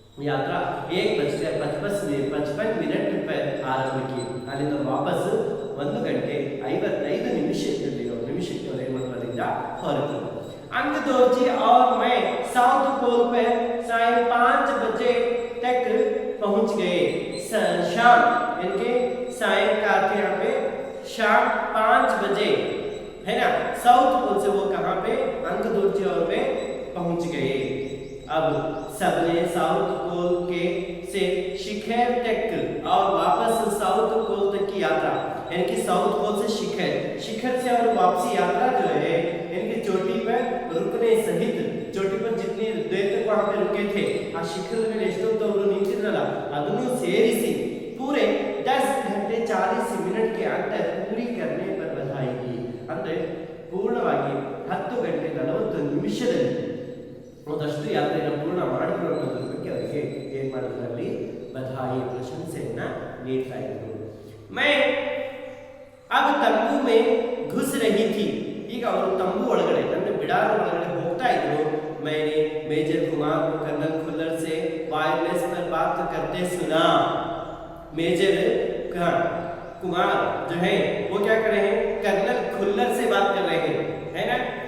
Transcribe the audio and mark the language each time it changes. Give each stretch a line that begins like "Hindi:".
Hindi: यात्रा 1:55 पर आरंभ की,
Kannada: अಲ್ಲಿಂದ ವಾಪಸ್ 1 ಗಂಟೆ 55 ನಿಮಿಷಕ್ಕೆ ರೇಮಂಡ್ರದಿಂದ ಹೊರಟರು।
Hindi: अंगदोर जी और मैं साउथ पोल पर साढ़े 5 बजे तक पहुंच गए। शाम इनके सायं का यहाँ पे शाम 5 बजे है ना, साउथ पोल से वो कहाँ पे अंगदोर जी और मैं पहुंच गए। अब सबने साउथ पोल के से शिखर तक और वापस साउथ पोल तक की यात्रा, यानी कि साउथ पोल से शिखर से और वापसी यात्रा जो है इनकी चोटी पर रुकने सहित, चोटी पर जितनी देर तक वहां पे रुके थे आ शिखर में
Kannada: ಎಷ್ಟೊತ್ತು ನಿಂತಿರಲ್ಲ ಅದನ್ನು ಸೇರಿಸಿ
Hindi: पूरे 10 घंटे 40 मिनट के अंदर पूरी करने पर बधाई दी।
Kannada: ಅಂದ್ರೆ ಪೂರ್ಣವಾಗಿ 10 ಗಂಟೆ 40 ನಿಮಿಷದಲ್ಲಿ ಒಂದಷ್ಟು ಯಾತ್ರೆಯನ್ನು ಪೂರ್ಣ ಮಾಡಿದ್ರು ಅನ್ನೋದ್ರ ಬಗ್ಗೆ ಅವರಿಗೆ ಏನ್ ಮಾಡಿದ್ರಲ್ಲಿ ಬಧಾಯಿ ಪ್ರಶಂಸೆಯನ್ನ ನೀಡ್ತಾ ಇದ್ರು।
Hindi: मैं अब तंबू में घुस रही थी,
Kannada: ಈಗ ಅವರು ತಂಬು ಒಳಗಡೆ ಅಂದ್ರೆ ಬಿಡಾರ ಒಳಗಡೆ ಹೋಗ್ತಾ ಇದ್ರು।
Hindi: मैंने मेजर कुमार को कर्नल खुल्लर से वायरलेस पर बात करते सुना। मेजर कुमार जो है वो क्या कर रहे हैं, कर्नल खुल्लर से बात कर रहे हैं, है ना।